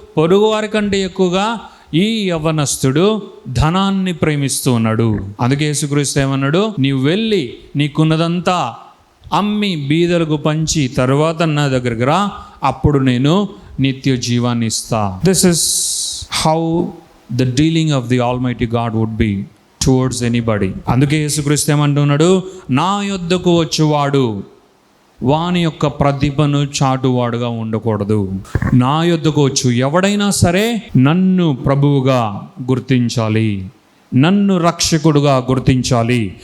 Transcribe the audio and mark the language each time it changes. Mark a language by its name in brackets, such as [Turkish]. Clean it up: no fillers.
[Telugu] పొరుగువారి కంటే ఎక్కువగా ఈ యవ్వనస్తుడు ధనాన్ని ప్రేమిస్తూ ఉన్నాడు. అందుకే యేసుక్రీస్తు ఏమన్నాడు? నీవు వెళ్ళి నీకున్నదంతా అమ్మి బీదలకు పంచి తర్వాత నా దగ్గరికి రా, అప్పుడు నేను నిత్య జీవాన్ని ఇస్తా. [English] This is how the dealing of the Almighty God would be towards anybody. [Telugu] అందుకే యేసుక్రీస్తు ఏమంటున్నాడు, నా యొద్దకు వచ్చేవాడు వాని యొక్క ప్రతిభను చాటువాడుగా ఉండకూడదు. నా యొద్దకు వచ్చు ఎవడైనా సరే నన్ను ప్రభువుగా గుర్తించాలి, నన్ను రక్షకుడుగా గుర్తించాలి.